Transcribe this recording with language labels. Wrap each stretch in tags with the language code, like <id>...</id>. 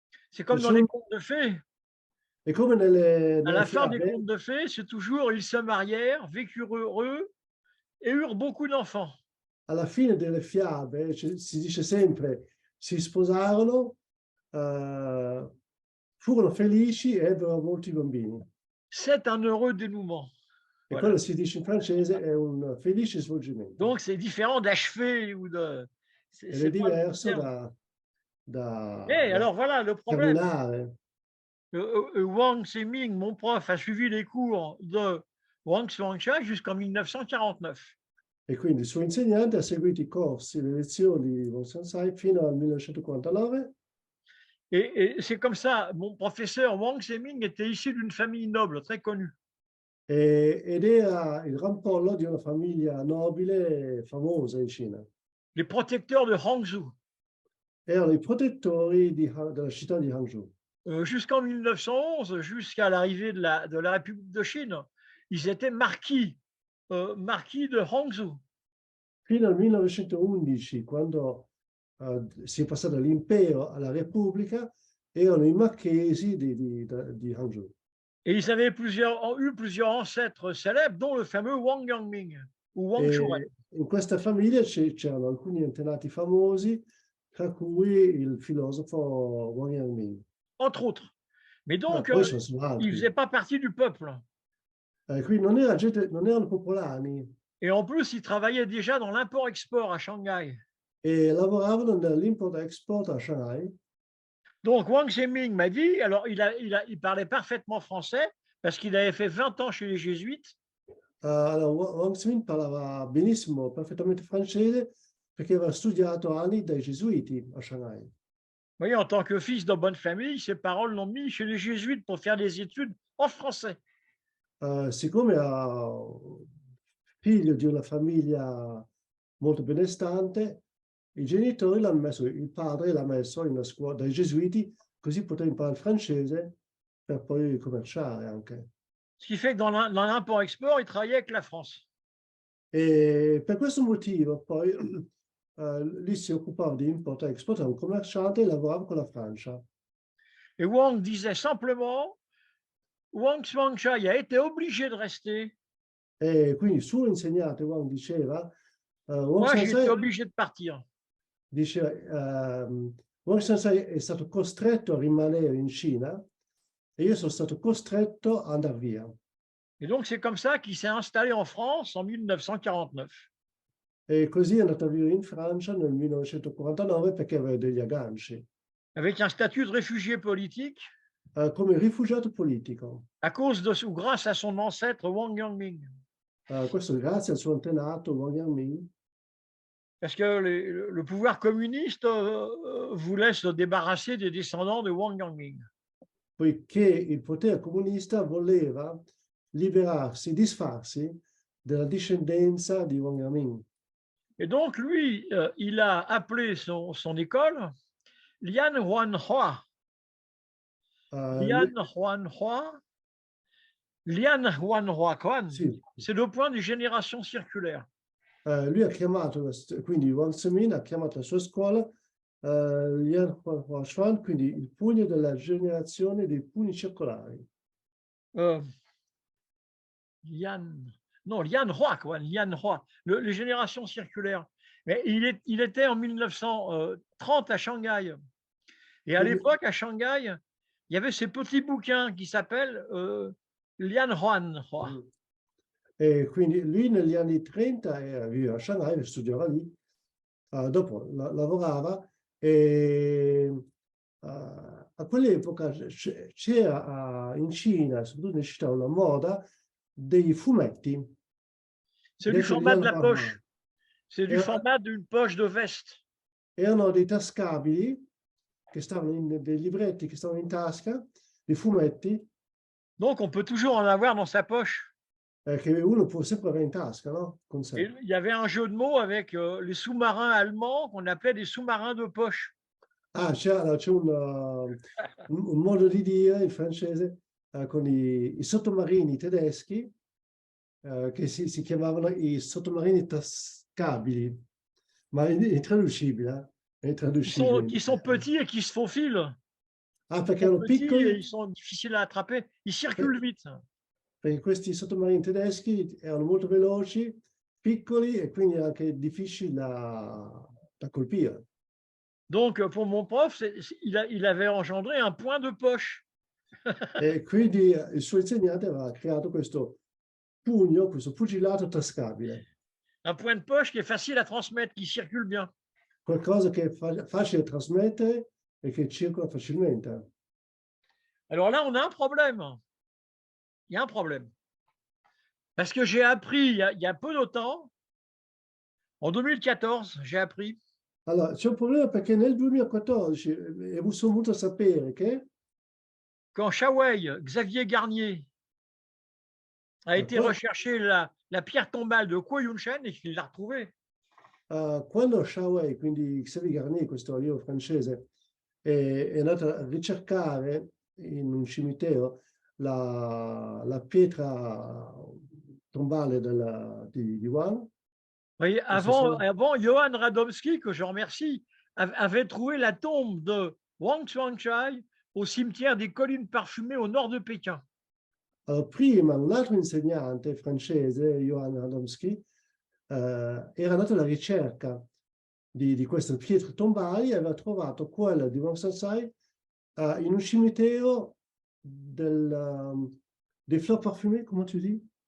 <fr>C'est comme dans les contes de fées.</fr> <it>E come</it> <fr>à la fin des contes de fées, c'est toujours ils se marièrent, vécurent heureux et eurent beaucoup d'enfants.</fr> <it>Alla fine delle fiabe si dice sempre si sposarono, furono felici e ebbero molti bambini.</it> <fr>C'est un heureux dénouement.</fr> <it>E voilà. Quello si dice in francese è un felice svolgimento.</it> <fr>Donc c'est différent d'achever ou de. C'est</fr> <it>diverso</it> <fr>alors voilà le problème.</fr> <it>Terminare.</it> <fr>Wang Zemin, mon prof, a suivi les cours de Wang Suanchai jusqu'en 1949.</fr> <it>E quindi il suo insegnante ha seguito i corsi, le lezioni di Wang Sansai fino al 1949.</it> <fr>Et c'est comme ça, mon professeur Wang Zemin était issu d'une famille noble, très connue.</fr> <it>Ed era il rampollo di una famiglia nobile famosa in Cina.</it> <fr>Les protecteurs de Hangzhou.</fr> <it>Erano i protettori della città di Hangzhou.</it> <fr>Jusqu'en 1911, jusqu'à l'arrivée de la République de Chine, ils étaient marquis de Hangzhou.</fr> <it>Fino al 1911, quando si è passato dall'impero alla Repubblica, erano i marchesi di Hangzhou.</it> <fr>Et ils avaient eu plusieurs ancêtres célèbres, dont le fameux Wang Yangming ou Wang Shuren.</fr> <it>In questa famiglia c'erano alcuni antenati famosi, tra cui il filosofo Wang Yangming.</it> <fr>Entre autres. Mais donc, ils ne faisaient pas partie du peuple.</fr> <it>Quindi non erano popolani.</it> <fr>Et en plus, ils travaillaient déjà dans l'import-export à Shanghai.</fr> <it>E lavoravano nell'import-export a Shanghai.</it> <fr>Donc, Wang Zemin m'a dit, alors il parlait parfaitement français parce qu'il avait fait 20 ans chez les jésuites.</fr> <it>Alors, Wang Zemin parlava benissimo, perfettamente francese, perché aveva studiato anni dai gesuiti a Shanghai.</it> <fr>Vous voyez, en tant que fils de bonne famille, ses parents l'ont mis chez les jésuites pour faire des études en français.</fr> <it>siccome era figlio di una famiglia molto benestante, i genitori l'hanno messo, il padre l'ha messo in una scuola dai gesuiti, così poteva imparare il francese per poi commerciare anche.</it> <fr>Ce qui fait que dans l'import-export, il travaillait avec la France.</fr> <it>E per questo motivo poi lui si occupava di import e export, era un commerciante e lavorava con la Francia.</it> <fr>Et Wang disait simplement, Wang Chuangchai a été obligé de rester.</fr> <it>E quindi il suo insegnante Wang diceva, Wang</it> <fr>Moi, j'ai été</fr> <ja>Sensei,</ja> <fr>obligé de partir.</fr> <it>Wang Sensei è stato costretto a rimanere in Cina e io sono stato costretto ad andare via.</it> <fr>Et donc, c'est comme ça qu'il s'est installé en France en 1949.</fr> <it>E così è andato a vivere in Francia nel 1949 perché aveva degli agganci,</it> <fr>Avec un statut de réfugié politique</fr> <it>come rifugiato politico.</it> <fr>à cause de ou grâce à son ancêtre Wang Yangming.</fr> <it>Questo grazie al suo antenato Wang Yangming,</it> <fr>Parce que le pouvoir communiste voulait se débarrasser des descendants de Wang Yangming.</fr> <it>poiché il potere comunista voleva liberarsi, disfarsi della discendenza di Wang Yangming.</it> <fr>Et donc, lui, il a appelé son école Lian Huanhua.</fr> <zh>Lian Huanhua. Lian Huanhua Quan.</zh> <it>Sì,</it> <fr>C'est le point des générations circulaires.</fr> <it>lui ha chiamato, quindi Wang Zemin ha chiamato la sua scuola Lian Huashuan, quindi il pugno della generazione dei pugni circolari.</it> <fr>Lian Hua, quoi, Lian Hua, les générations circulaires. Mais il était en 1930 à Shanghai. Et à l'époque, à Shanghai, il y avait ces petits bouquins qui s'appellent Lian Huan Hua.</fr> <it>E quindi lui negli anni 30 viveva a Shanghai, studiava lì, dopo lavorava e a quell'epoca c'era in Cina, soprattutto in città, una moda dei fumetti.</it> <fr>C'est du format de la poche. C'est du format d'une poche de veste.</fr> <it>Erano dei tascabili che stavano dei libretti che stavano in tasca, dei fumetti.</it> <fr>Donc on peut toujours en avoir dans sa poche.</fr> <it>Che uno può sempre avere in tasca, no? Con sé.</it> <fr>Et il y avait un jeu de mots avec les sous-marins allemands qu'on appelait des sous-marins de poche.</fr> <it>Ah, c'è un modo di dire in francese con i sottomarini tedeschi che si chiamavano i sottomarini tascabili, ma è intraducibile.</it> <fr>Qui sont petits et qui se faufilent.</fr> <it>Ah, perché erano piccoli.</it> <fr>Ils sont difficiles à attraper. Ils circulent vite.</fr> <it>Perché questi sottomarini tedeschi erano molto veloci, piccoli e quindi anche difficili da colpire.</it> <fr>Donc, pour mon prof, il avait engendré un point de poche.</fr> <it>E quindi il suo insegnante aveva creato questo pugno, questo pugilato tascabile.</it> <fr>Un point de poche qui est facile à transmettre, qui circule bien. Qualcosa che è facile da trasmettere e che circola facilmente. Alors là, on a un problème. Il y a un problème. Parce que j'ai appris il y a peu de temps, en 2014, j'ai appris.</fr> <it>Allora, c'è un problema perché nel 2014 è voluto sapere che</it> <fr>quand Shawai, Xavier Garnier, a été rechercher la pierre tombale de Kuo Yunshen et qu'il l'a retrouvée.</fr> <it>Quando Shawai, quindi Xavier Garnier, questo allievo francese, è andato a ricercare in un cimitero la pietra tombale di Wang.</it> <fr>Oui, avant, Johann Radomski, que je remercie, avait trouvé la tombe de Wang Chuangchai au cimetière des collines parfumées au nord de Pékin.</fr> <it>Allora, prima un altro insegnante francese, Johann Radomski, era andato alla ricerca di queste pietre tombali e aveva trovato quella di Wang Sensei in un cimitero</it> <fr>des fleurs parfumées,</fr> <it>come</it> <fr>tu dis?</fr>